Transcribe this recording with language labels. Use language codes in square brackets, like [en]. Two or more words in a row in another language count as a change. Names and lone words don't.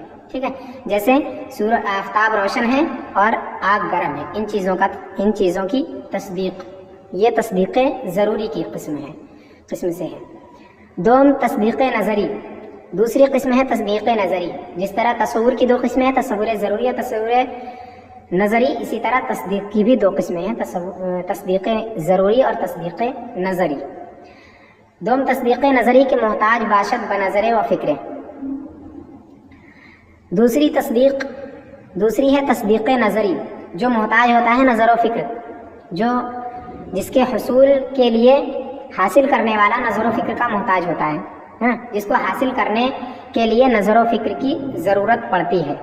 [ur] ٹھیک ہے, جیسے آفتاب روشن ہے اور آگ گرم ہے, ان چیزوں کی تصدیق, یہ تصدیق ضروری کی قسم سے ہے. [fa] دوم تصدیق نظری, [ur] دوسری قسم ہے تصدیق نظری. جس طرح تصور کی 2 قسمیں ہیں, تصور ضروری اور تصور نظری, اسی طرح تصدیق کی بھی 2 قسمیں ہیں, تصدیق ضروری اور تصدیق نظری. [fa] دوم تصدیق نظری کے محتاج باشد بنظر و فکر. [ur] دوسری ہے تصدیق نظری جو محتاج ہوتا ہے نظر و فکر, جس کے حصول کے لیے حاصل کرنے والا نظر و فکر کا محتاج ہوتا ہے, جس کو حاصل کرنے کے لیے نظر و فکر کی ضرورت پڑتی ہے.